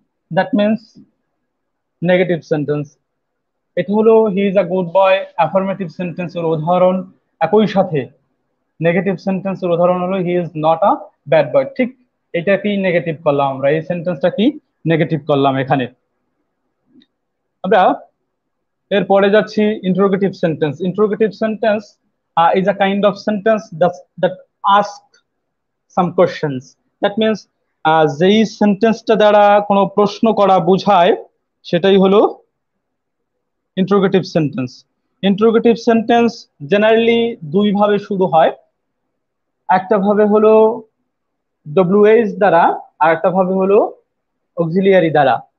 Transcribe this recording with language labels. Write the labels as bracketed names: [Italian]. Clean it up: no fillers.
[English] That means negative sentence. [Bangla] এটা হলো [English] he is a good boy, [Bangla] affirmative সেন্টেন্সের উদাহরণ। একই সাথে নেগেটিভ সেন্টেন্সের উদাহরণ হলো [English] He is not a bad boy. [Bangla] ঠিক এটা কি নেগেটিভ করলাম, আমরা এই সেন্টেন্সটা কি নেগেটিভ করলাম এখানে। আমরা এরপরে যাচ্ছি interrogative sentence. [English] Interrogative sentence is a kind of sentence that ask some questions. That means [Bangla] যেই সেন্টেন্সটা দ্বারা কোনো প্রশ্ন করা বোঝায় সেটাই হলো interrogative sentence. Interrogative sentence generally দুই ভাবে শুরু হয়। একটা ভাবে হলো ডব্লিউএইচ দ্বারা, আর একটা ভাবে হলো অক্সিলিয়ারি দ্বারা।